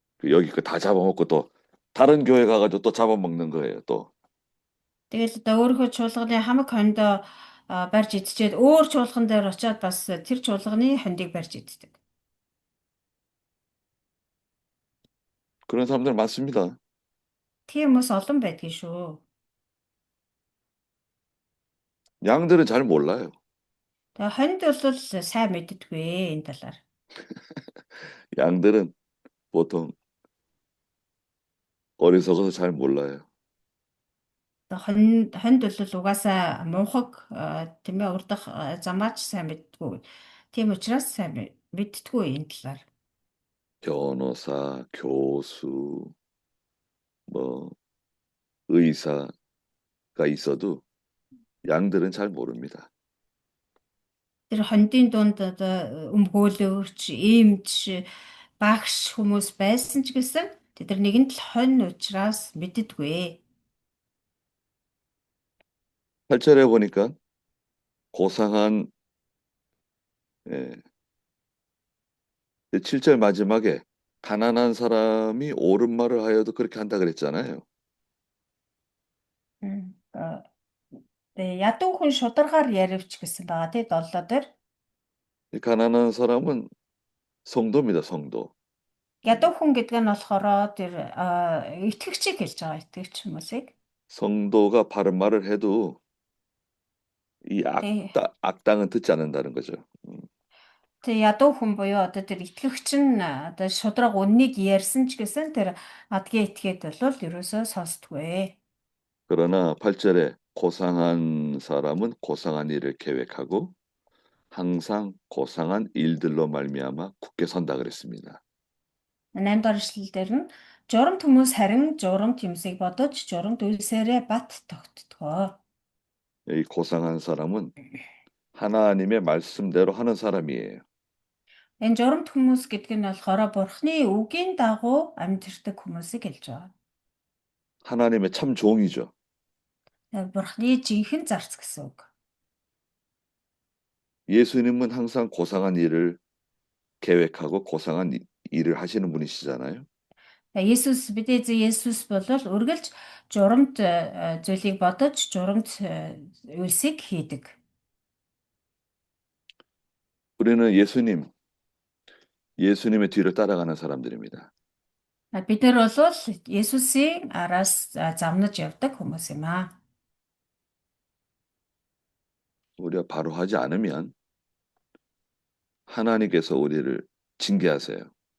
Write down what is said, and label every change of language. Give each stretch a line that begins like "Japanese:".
Korean: 여기 그 다 잡아먹고 또 다른 교회 가가지고 또 잡아먹는 거예요, 또.
Mongolian: Тэгэл одоо өөрийнхөө чуулганы хамаг хондоо барьж идчихэд өөр чуулган дээр очиод бас тэр чуулганы хондыг барьж иддэг.
Korean: 그런 사람들 많습니다.
Mongolian: Тийм хүмүүс олон байдгийн шүү.
Korean: 양들은 잘 몰라요.
Mongolian: Тэгээ хонд бол сайн мэддэггүй энэ талаар.
Korean: 양들은 보통 어리석어서 잘 몰라요.
Mongolian: Хонд бол угаасаа мунхаг тийм ээ урдах замаач сайн мэддэггүй. Тийм учраас сайн мэддэггүй энэ талаар.
Korean: 변호사, 교수, 뭐 의사가 있어도 양들은 잘 모릅니다.
Mongolian: Тэр хондын дунд одоо өмгөөлөгч, эмч, багш хүмүүс байсан ч гэсэн тэд нар нэгэн л хонь учраас мэддэггүй.
Korean: 8절에 보니까 고상한 예, 7절 마지막에 가난한 사람이 옳은 말을 하여도 그렇게 한다 그랬잖아요.
Mongolian: Тэгээ ядуу хүн шударгаар яривч гэсэн байгаа тий 7 дээр.
Korean: 이 가난한 사람은 성도입니다, 성도.
Mongolian: Ядуу хүн гэдэг нь болохоор тэр итгэгчийг хэлж байгаа итгэгч хүмүүсийг.
Korean: 성도가 바른 말을 해도 이
Mongolian: Тий.
Korean: 악당은 듣지 않는다는 거죠.
Mongolian: Тэг ядуу хүн буюу одоо тэр итгэгч нь одоо шудраг үннийг ярьсан ч гэсэн тэр адгийн этгээд бол ерөөсөө сонсдгүй.
Korean: 그러나 8절에 고상한 사람은 고상한 일을 계획하고 항상 고상한 일들로 말미암아 굳게 선다 그랬습니다.
Mongolian: 8 дахь эшлэлдэр нь журамт хүмүүс харин журамт юмсыг бодож журамт үйлсээрээ бат тогтдгоо.
Korean: 이 고상한 사람은 하나님의 말씀대로 하는 사람이에요.
Mongolian: Энэ журамт хүмүүс гэдэг нь болохоор Бурхны үгийн дагуу амьдэрдэг хүмүүсийг хэлж байгаа.
Korean: 하나님의 참 종이죠.
Mongolian: Бурхны жинхэнэ зарц гэсэн үг.
Korean: 예수님은 항상 고상한 일을 계획하고 고상한 일을 하시는 분이시잖아요.
Mongolian: Есүс бидний эзэн Есүс бол үргэлж журамт зүйлийг бодож журамт үйлсийг хийдэг.
Korean: 우리는 예수님의 뒤를 따라가는 사람들입니다.
Mongolian: Бид нар бол Есүсийн араас замнаж явдаг хүмүүс юм аа.
Korean: 우리가 바로 하지 않으면 하나님께서 우리를 징계하세요.